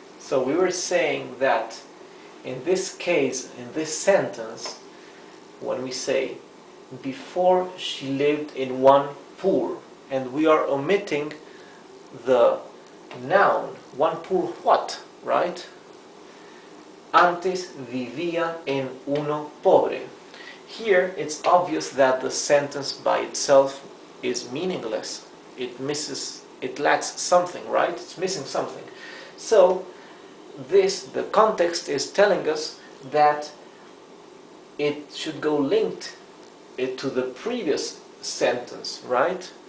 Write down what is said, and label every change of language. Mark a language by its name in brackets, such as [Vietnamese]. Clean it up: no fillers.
[English] So we were saying that in this case, in this sentence, when we say before she lived in one poor, and we are omitting the noun, one poor what, right? [Spanish] Antes vivía en uno pobre. [English] Here it's obvious that the sentence by itself is meaningless. It lacks something, right? It's missing something. So the context is telling us that it should go linked to the previous sentence, right?